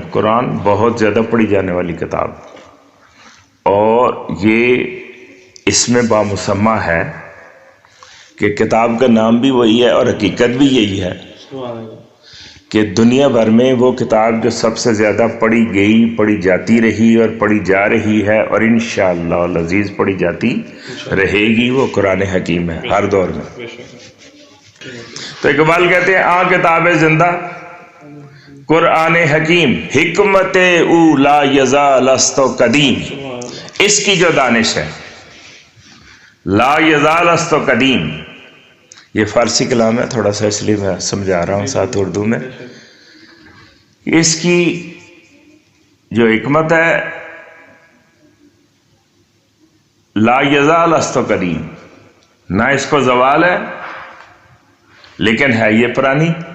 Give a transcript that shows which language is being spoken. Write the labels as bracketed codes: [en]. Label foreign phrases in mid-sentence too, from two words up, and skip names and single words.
[ur] قرآن بہت زیادہ پڑھی جانے والی کتاب، اور یہ اس میں بامسمہ ہے کہ کتاب کا نام بھی وہی ہے اور حقیقت بھی یہی ہے کہ دنیا بھر میں وہ کتاب جو سب سے زیادہ پڑھی گئی، پڑھی جاتی رہی اور پڑھی جا رہی ہے اور [ar] انشاءاللہ العزیز [ur] پڑھی جاتی رہے گی، وہ قرآن حکیم ہے ہر دور میں۔ تو اقبال کہتے ہیں [fa] کتاب زندہ قرآن حکیم، حکمت او لا یزال است قدیم۔ [ur] اس کی جو دانش ہے [fa] لا یزال است قدیم، [ur] یہ فارسی کلام ہے، تھوڑا سا اس لیے میں سمجھا رہا ہوں ساتھ اردو میں۔ اس کی جو حکمت ہے [fa] لا یزال است قدیم، [ur] نہ اس کو زوال ہے لیکن ہے یہ پرانی۔